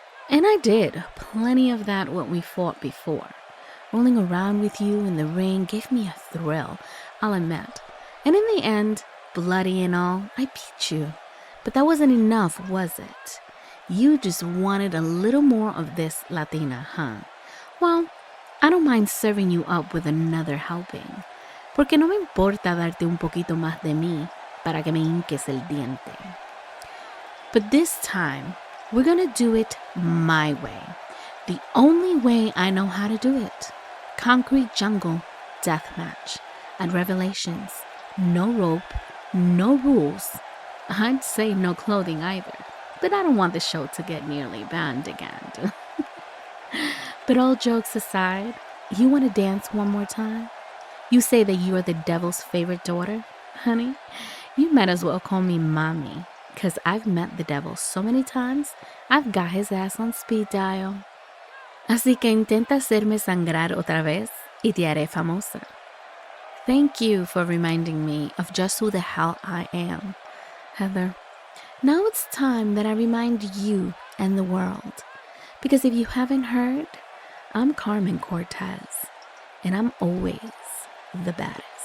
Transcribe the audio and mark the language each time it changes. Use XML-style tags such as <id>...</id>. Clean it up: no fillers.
<en>And I did plenty of that when we fought before. Rolling around with you in the ring gave me a thrill, I'll admit. And in the end, bloody and all, I beat you. But that wasn't enough, was it? You just wanted a little more of this Latina, huh? Well, I don't mind serving you up with another helping.</en> <es>Porque no me importa darte un poquito más de mí para que me hinques el diente.</es> <en>But this time, we're gonna do it my way. The only way I know how to do it. Concrete jungle deathmatch. At Revelations, no rope, no rules. I'd say no clothing either, but I don't want the show to get nearly banned again. But all jokes aside, you want to dance one more time? You say that you are the devil's favorite daughter? Honey, you might as well call me Mommy, because I've met the devil so many times, I've got his ass on speed dial.</en> <es>Así que intenta hacerme sangrar otra vez y te haré famosa.</es> <en>Thank you for reminding me of just who the hell I am, Heather. Now it's time that I remind you and the world. Because if you haven't heard, I'm Carmen Cortez, and I'm always the baddest.</en>